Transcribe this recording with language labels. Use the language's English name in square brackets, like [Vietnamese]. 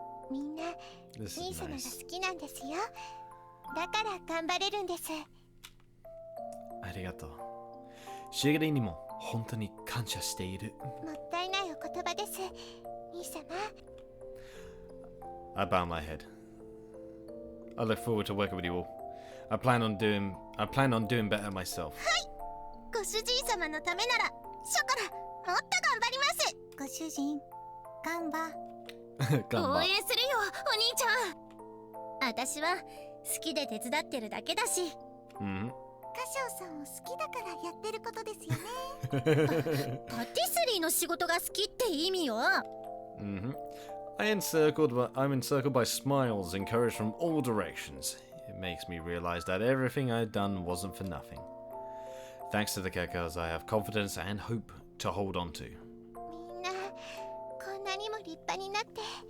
[Japanese] みんな兄様が好きなんですよ。だから頑張れるんです。ありがとう。シゲリにも本当に感謝している。もったいないお言葉です、兄様。 [English] I bow my head. I look forward to working with you all. I plan on doing better myself. [Japanese] はい。ご主人様のためならショコラもっと頑張ります。ご主人、頑張。応援するよ、お兄ちゃん。私は好きで手伝ってるだけだし。歌唱さんを好きだからやってることですよね。パティスリーの仕事が好きって意味よ。 [English] I'm encircled by smiles encouraged from all directions. It makes me realize that everything I've done wasn't for nothing. Thanks to the geckos, I have confidence and hope to hold on to. [Japanese] みんなこんなにも立派になって